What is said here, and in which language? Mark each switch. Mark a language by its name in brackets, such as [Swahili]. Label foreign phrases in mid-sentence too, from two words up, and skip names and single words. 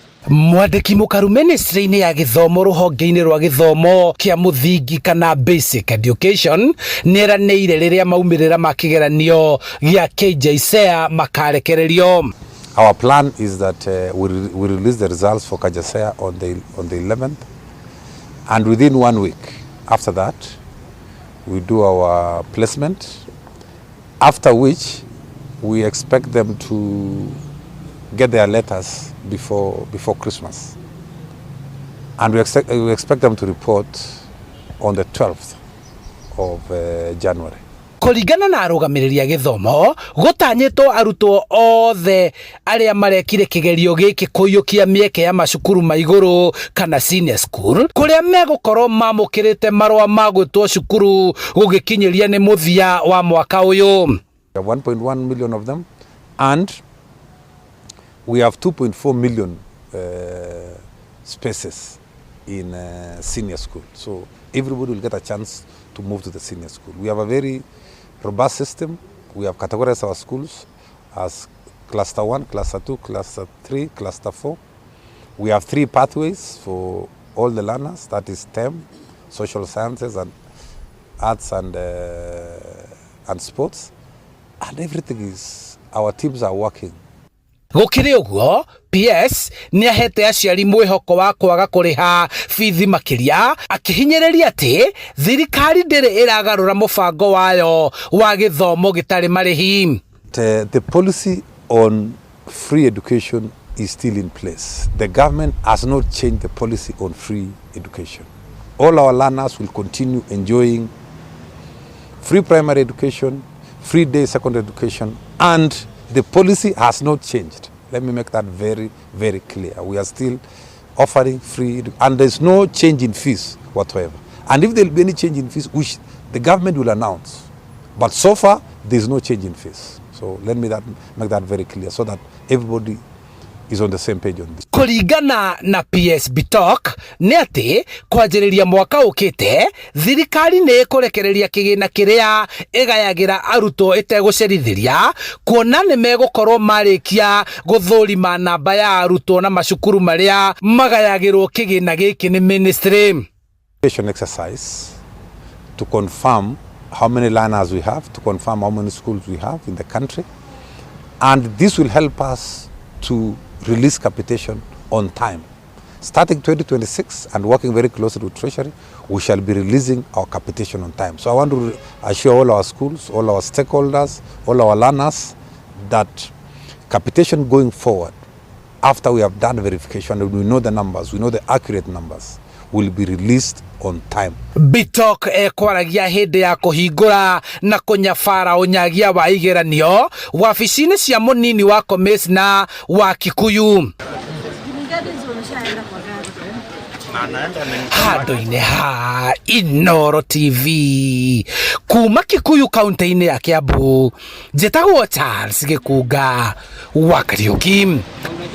[Kikuyu] Mwandĩki mũkaru ministry-inĩ ya gĩthomo rũhonge-inĩ rwa gĩthomo kĩa mũthingi kana [English] basic education [Kikuyu] nĩeranĩire rĩrĩa maumĩrĩra ma kĩgeranio gĩa KJSEA makarekererio. [English] Our plan is that we release the results for KJSEA on the 11th, and within 1 week after that we do our placement, after which we expect them to get their letters before Christmas, and we expect them to report on the 12th of January. [Kikuyu] Kũringana na arũgamĩrĩri a gĩthomo, gũtanyĩtwo arutwo othe arĩa marekire kĩgerio gĩkĩ kũiyũkia mĩeke ya macukuru ma igũrũ kana [English] senior school, [Kikuyu] kũrĩa megũkorwo mamũkĩrĩte marũa ma gwĩtwo cukuru gũgĩkinyĩria nĩ mũthia wa mwaka ũyũ. [English] We have 1.1 million of them, and we have 2.4 million spaces in senior school. So everybody will get a chance to move to the senior school. We have a very robust system. We have categorized our schools as cluster 1, cluster 2, cluster 3, cluster 4. We have 3 pathways for all the learners, that is STEM, social sciences, and arts and sports. And everything is, our teams are working. [Kikuyu] Gũkĩrĩ ũguo, PS nĩahete aciari mwĩhoko wa kwaga kũrĩha bithi makĩria, akĩhinyĩrĩria atĩ thirikari ndĩrĩ ĩragarũra mũbango wayo wa gĩthomo gĩtarĩ marĩhi. [English] The policy on free education is still in place. The government has not changed the policy on free education. All our learners will continue enjoying free primary education, free day secondary education, and the policy has not changed. Let me make that very, very clear. We are still offering free, and there's no change in fees whatsoever. And if there will be any change in fees, which the government will announce. But so far, there's no change in fees. So let me make that very clear so that everybody is on the same page on this. [Kikuyu] Kũringana na PS Bitok nĩ atĩ kwanjĩrĩria mwaka ũkĩte thirikari nĩ ĩkũrekereria kĩgĩna kĩrĩa ĩgayagĩra arutwo ĩtegũcerithĩria, kuona nĩ megũkorwo marĩkia gũthũrima namba ya arutwo na macukuru marĩa magayagĩrwo kĩgĩna gĩkĩ nĩ ministry. [English] Exercise to confirm how many learners we have, to confirm how many schools we have in the country, and this will help us to release capitation on time. Starting 2026 and working very closely with Treasury, we shall be releasing our capitation on time. So I want to assure all our schools, all our stakeholders, all our learners that capitation going forward, after we have done verification and we know the numbers, we know the accurate numbers, will be released on time. [Kikuyu] Bitok kwaragia hĩndĩ ya kũhingũra na kũnyabara ũnyagia wa igeranio wabici-inĩ cia mũnini wa commissioner wa Kikuyu. Handũ-inĩ ha Inooro TV kuma Kikuyu kaunti-inĩ ya Kiambu, njĩtagwo Charles Gĩkunga wa Kariũki.